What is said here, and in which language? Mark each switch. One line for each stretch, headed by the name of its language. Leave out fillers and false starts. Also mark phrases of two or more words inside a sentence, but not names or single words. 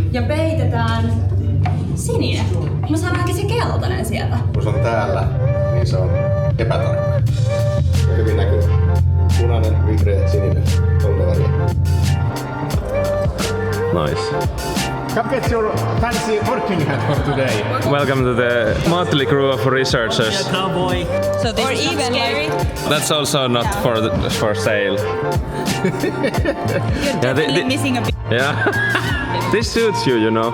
Finnish: ja peitetään sininen. Me saadaankin se keltainen sieltä. Kun se on täällä, niin se on epätarkka. Ja hyvin näkyy. Punainen, vihreä, sininen. 3 väriä.
English: Nice. Come get your fancy working hat for today. Welcome to the motley crew of researchers. Cowboy. So this is even scary. That's also not for sale. You're missing a bit. Yeah. This suits you, you know.